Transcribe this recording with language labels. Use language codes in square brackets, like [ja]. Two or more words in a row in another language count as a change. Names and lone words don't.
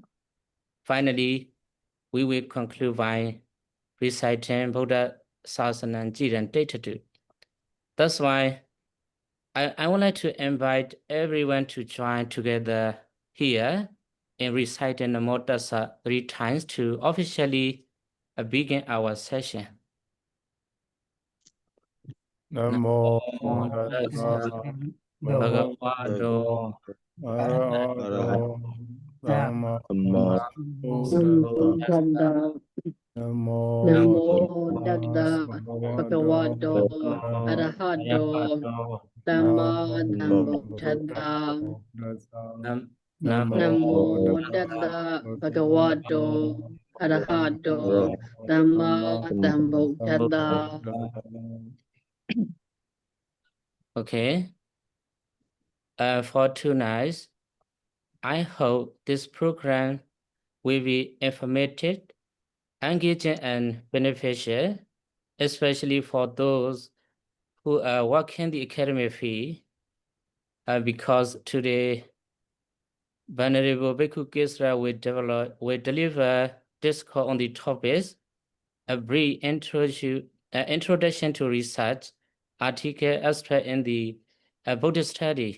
[en] Finally, we will conclude by reciting Buddha Sasana Jiran Data. That's why I would like to invite everyone to join together here in reciting the Namo Tassa 3 times to officially begin our session. [pi] Namo Tassa Bhagavato Arahato Sama Buddha. Namo Namo Tassa Bhagavato Arahato Sama Sambuddhassa. Namo Tassa Bhagavato Arahato Sama Sambuddhassa. [en] Okay. For tonight, I hope this program will be informative, engaging, and beneficial, especially for those who are working the academic field, because today, Venerable Bhikkhu Kesara will deliver discourse on the topics, a brief introduction to research, article extract in the Buddhist study.